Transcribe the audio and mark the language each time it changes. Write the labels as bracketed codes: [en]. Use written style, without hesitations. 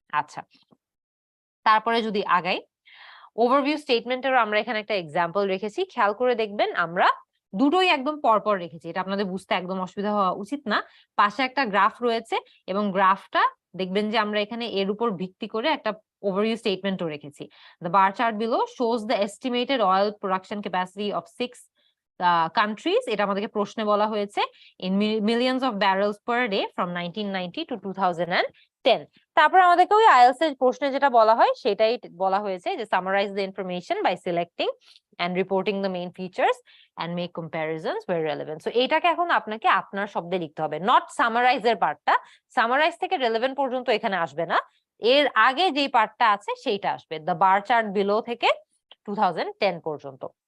[bn] আচ্ছা, তারপরে যদি আগাই, ওভারভিউ স্টেটমেন্টেরও আমরা এখানে একটা এক্সাম্পল রেখেছি। খেয়াল করে দেখবেন আমরা দুটোই একদম পরপর রেখেছি, এটা আপনাদের বুঝতে একদম অসুবিধা হওয়া উচিত না। পাশে একটা গ্রাফ রয়েছে এবং গ্রাফটা দেখবেন যে আমরা এখানে এর উপর ভিত্তি করে একটা overview statement ও রেখেছি। [en] The bar chart below shows the estimated oil production capacity of 6 countries. [bn] এটা আমাদেরকে প্রশ্নে বলা হয়েছে [en] in millions of barrels per day from 1990 to 2010. [bn] তারপর আমাদেরকে ওই আইএলটিএস এর প্রশ্নে যেটা বলা হয় সেটাই বলা হয়েছে যে [en] summarize the information by selecting and reporting the main features and make comparisons where relevant. [bn] So এটাকে এখন আপনাকে আপনার শব্দে লিখতে হবে, নট সামারাইজ এর পার্টটা। সামারাইজ থেকে রেলেভেন্ট পর্যন্ত এখানে আসবে না, এর আগে যে পার্টটা আছে সেইটা আসবে, [en] the bar chart below [bn] থেকে 2010 পর্যন্ত।